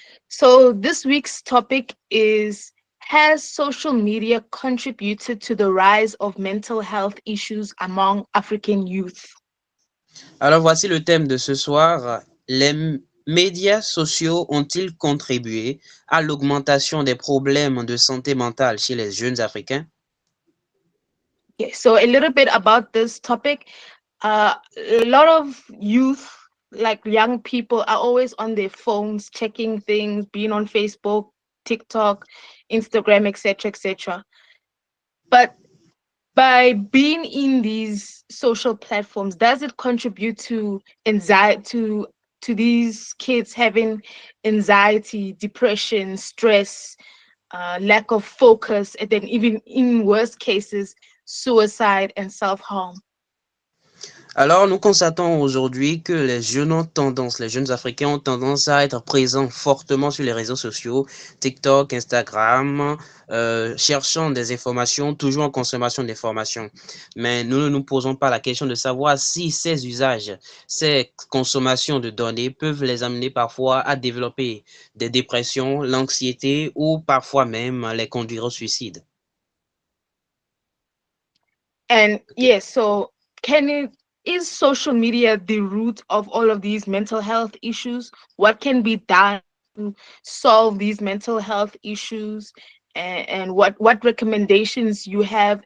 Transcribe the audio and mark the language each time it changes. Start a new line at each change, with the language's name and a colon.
English: So this week's topic is: has social media contributed to the rise of mental health issues among African youth?
French: Alors voici le thème de ce soir. Médias sociaux ont-ils contribué à l'augmentation des problèmes de santé mentale chez les jeunes Africains?
English: Okay, so a little bit about this topic. A lot of youth, like young people, are always on their phones, checking things, being on Facebook, TikTok, Instagram, etc., etc. But by being in these social platforms, does it contribute to anxiety, to these kids having anxiety, depression, stress, lack of focus, and then even in worst cases, suicide and self-harm?
French: Alors, nous constatons aujourd'hui que les jeunes Africains ont tendance à être présents fortement sur les réseaux sociaux, TikTok, Instagram, cherchant des informations, toujours en consommation d'informations. Mais nous ne nous posons pas la question de savoir si ces usages, ces consommations de données peuvent les amener parfois à développer des dépressions, l'anxiété ou parfois même les conduire au suicide.
English: And yes, so can it is social media the root of all of these mental health issues? What can be done to solve these mental health issues, and what recommendations you have?